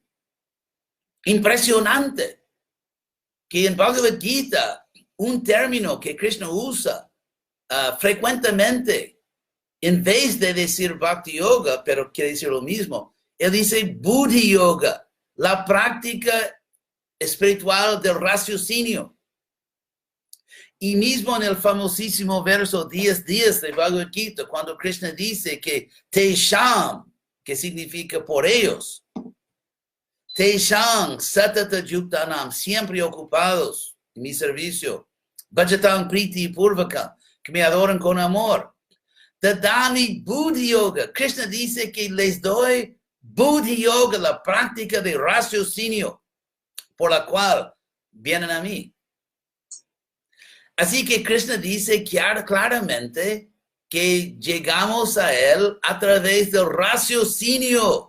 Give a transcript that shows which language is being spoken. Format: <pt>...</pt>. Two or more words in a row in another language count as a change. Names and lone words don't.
<es>Impresionante que en Bhagavad Gita, un término que Krishna usa frecuentemente, en vez de decir Bhakti Yoga, pero quiere decir lo mismo, él dice Buddhi Yoga, la práctica espiritual del raciocinio. Y mismo en el famosísimo verso 10 días de Bhagavad Gita, cuando Krishna dice que Tesham, que significa por ellos,</es> <sa>तेषां सतत युक्तानां,</sa> <es>siempre ocupados en mi servicio,</es> <sa>भजतां प्रीति पूर्वकं,</sa> <es>que me adoran con amor.</es> <sa>ददामि बुद्धि योगं,</sa> <es>Krishna dice que les doy Buddhi Yoga, la práctica de raciocinio, por la cual vienen a mí. Así que Krishna dice claramente que llegamos a él a través del raciocinio.</es>